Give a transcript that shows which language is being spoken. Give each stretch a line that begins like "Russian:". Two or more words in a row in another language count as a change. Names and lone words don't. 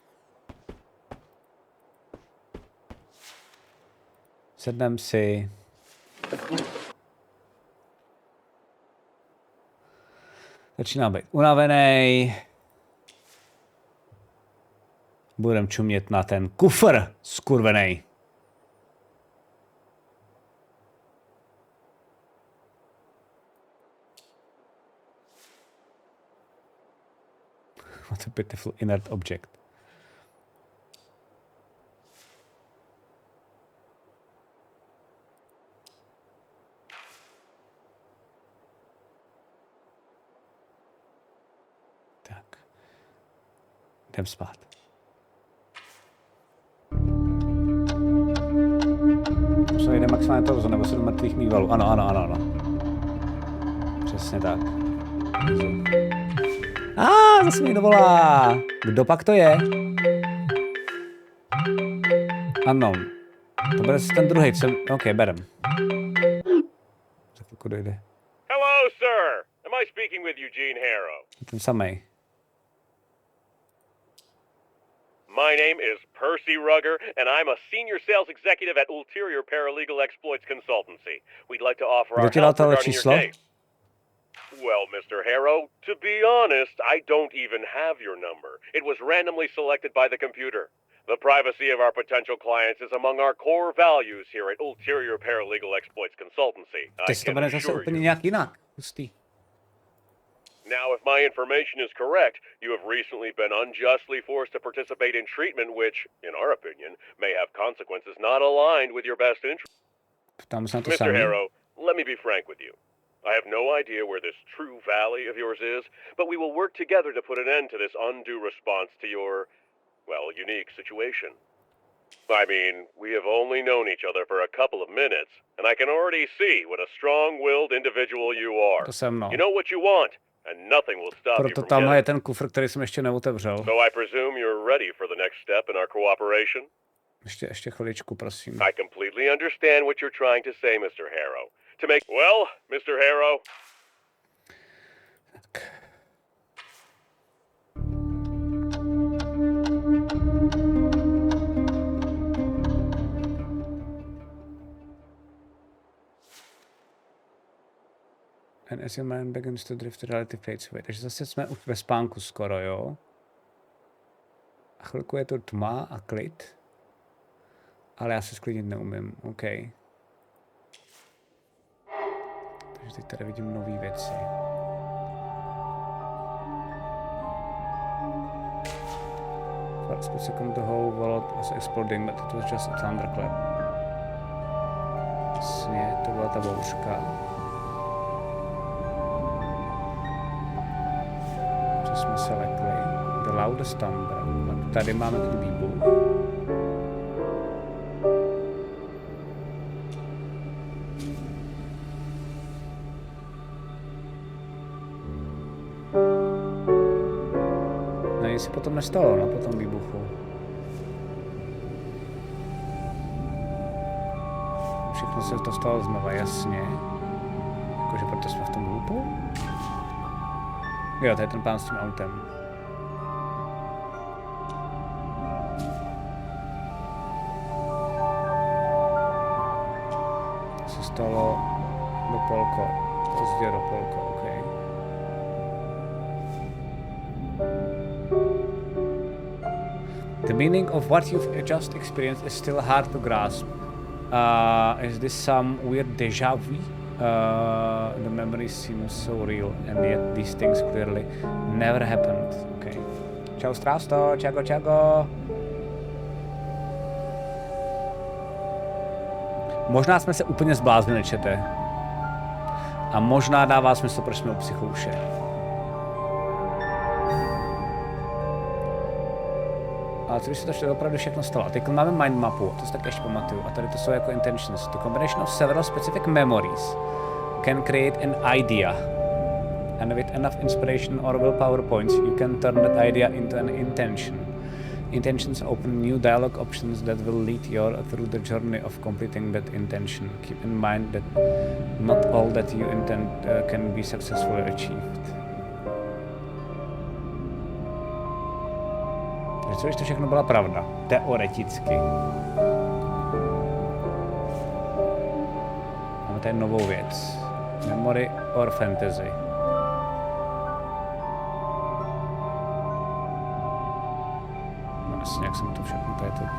Czech: Sednem si. Začínám být unavený. Budem čumět na ten kufr skurvenej.
English: What a pitiful inert object.
Czech: Jdem spát. Co jde maximálně torzo, nebo 7 mrtvých mývalů. Ano. Přesně tak. Zase mi dovolá. Kdo pak to je? Ano. To bude ten druhý, co... OK, berem. Za chvilku dojde.
English: Hello, sir. Am I speaking with Eugene Harrow?
Czech: Ten samej.
English: My name is Percy Rugger, and I'm a senior sales executive at Ulterior Paralegal Exploits Consultancy. We'd like to offer our help regarding your case. Well, Mr. Harrow, to be honest, I don't even have your number. It was randomly selected by the computer. The privacy of our potential clients is among our core values here at Ulterior Paralegal Exploits Consultancy.
Czech: Ty
English: I
Czech: si to
English: can
Czech: bude zase
English: assure
Czech: úplně
English: you.
Czech: nějak jinak. Hustý.
English: Now, if my information is correct, you have recently been unjustly forced to participate in treatment which, in our opinion, may have consequences not aligned with your best interest.
Czech: Ptám se na to
English: Mr.
Czech: samý.
English: Harrow, let me be frank with you. I have no idea where this true valley of yours is, but we will work together to put an end to this undue response to your, well, unique situation. I mean, we have only known each other for a couple of minutes, and I can already see what a strong-willed individual you are.
Czech: To jsem, no.
English: You know what you want, and nothing will stop you
Czech: Proto
English: from
Czech: tamhle je
English: getting.
Czech: ten kufr, který jsem ještě neotevřel.
English: So I presume you're ready for the next step in our cooperation?
Czech: Ještě chviličku, prosím.
English: I completely understand what you're trying to say, Mr. Harrow. To make... Well, Mr. Harrow... And as your mind begins to drift, reality fades away.
Czech: Takže zase jsme už ve spánku skoro, jo? A chvilku je to tma a klid. Ale já se sklidnit neumím, OK. Takže teď tady vidím nové věci.
English: For a split second the whole world was exploding, but it was just a thunderclap.
Czech: Jasně, to byla ta bouřka. Co jsme se lekli.
English: The loudest thunder.
Czech: A tady máme ten výbuch. No nic se potom nestalo, no, po tom výbuchu. Všechno se to stalo znova, jasně. Jakože proto jsme v tom loopu? Jo, to je ten pán s tím autem. To se stalo do polko. Pozdě do polko, OK.
English: The meaning of what you've just experienced is still hard to grasp. Is this some weird déjà vu? The memory seems so real, and yet these things clearly never happened.
Czech: Okay. Čau Strásto, čago, čago. Možná jsme se úplně zbláznili, čete. A možná dává smysl, proč jsme u psychouše. Ale co když se to opravdu všechno stalo? A teď máme mind mapu, to si tak ještě pamatuju. A tady to jsou jako intentions.
English: The combination of several specific memories can create an idea. And with enough inspiration or willpower points, you can turn that idea into an intention. Intentions open new dialogue options that will lead you through the journey of completing that intention. Keep in mind that not all that you intend can be successfully achieved.
Czech: Co když to všechno byla pravda? Teoreticky. Máme tady novou věc.
English: Memory or fantasy.
Czech: No jasně, jak jsem to všechno tady to...